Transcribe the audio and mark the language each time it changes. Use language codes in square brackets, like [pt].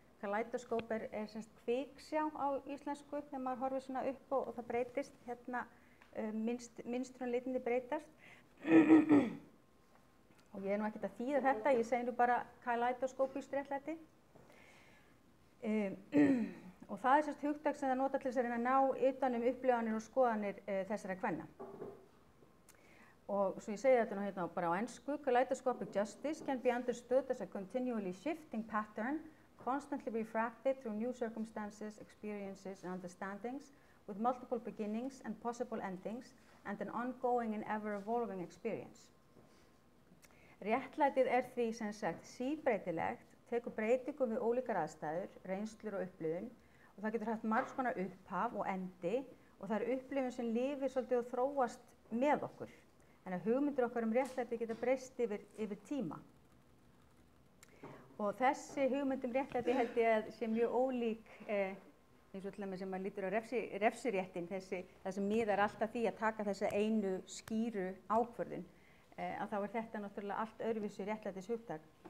[is] Kaleidoskóp er kviksjá á íslensku þegar maður horfir svona upp og það breytist, mynstrun litinni breytast. Og ég ekkert að þýða þetta, ég segi bara kaleidoskópískt réttlæti. Og það hugtak sem það nota til þess að reyna að ná utan upplifanir og skoðanir þessara kvenna. [en] Og svo ég segi þetta hérna bara á ensku, kaleidoscopic justice can be understood as a continually shifting pattern, constantly refracted through new circumstances, experiences and understandings, with multiple beginnings and possible endings, and an ongoing and ever-evolving experience. [is] Réttlætið því síbreytilegt, tekur breytingum við ólíkar aðstæður, reynslur og upplifun, og það getur haft margs konar upphaf og endi, og það upplifun sem lifir svolítið og þróast með okkur. Þannig að hugmyndir okkar réttlæti geta breyst yfir tíma. Og þessi hugmynd réttlæti held ég að sé mjög ólík eins og til dæmis sem maður lítur á refsiréttin, það sem miðar alltaf því að taka þessa einu skýru ákvörðun, að þá þetta náttúrulega allt öðruvísi réttlætishugtak.